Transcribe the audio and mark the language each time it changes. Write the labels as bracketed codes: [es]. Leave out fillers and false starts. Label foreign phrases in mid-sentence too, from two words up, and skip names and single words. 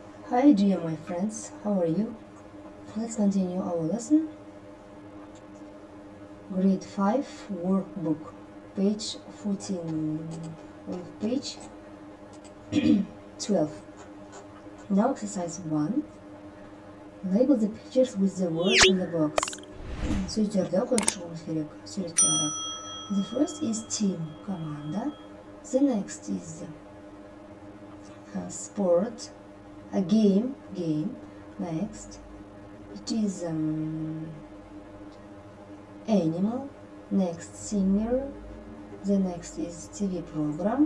[en] Hi dear my friends, how are you? Let's continue our lesson. Grade 5 Workbook, page 14, page 12. Now exercise 1. Label the pictures with the words in the box. [kk] Сөздерді қойып шығуымыз керек, суретке қарап. [en] The first is team, команда. The next is sport, a game. Next, it is animal. Next, singer. The next is TV program.